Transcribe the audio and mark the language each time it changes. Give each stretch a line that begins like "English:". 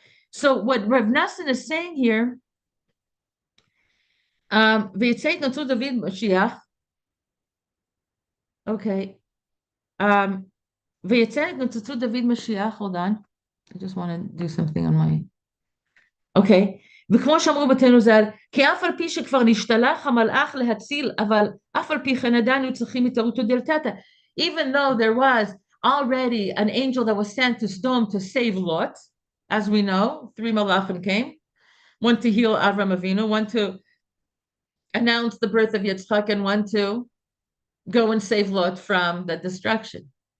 English: So what Rav Nassan is saying here,
Hebrew: V'yitzeit notu David Mashiach.
English: Okay.
Hebrew: V'yitzeit notu David Mashiach.
English: Hold on. I just want to do something on my... Okay.
Hebrew: וכמו שאמרו בתינו ז"ל, כי אף על פי שכבר נשתלח המלאך להציל, אבל אף על פי כן עדיין היו צריכים התערותו דלתתא.
English: Even though there was already an angel that was sent to Sodom to save Lot, as we know, 3 malachim came, one to heal Avram Avinu, one to announce the birth of Yitzchak, and one to go and save Lot from the destruction.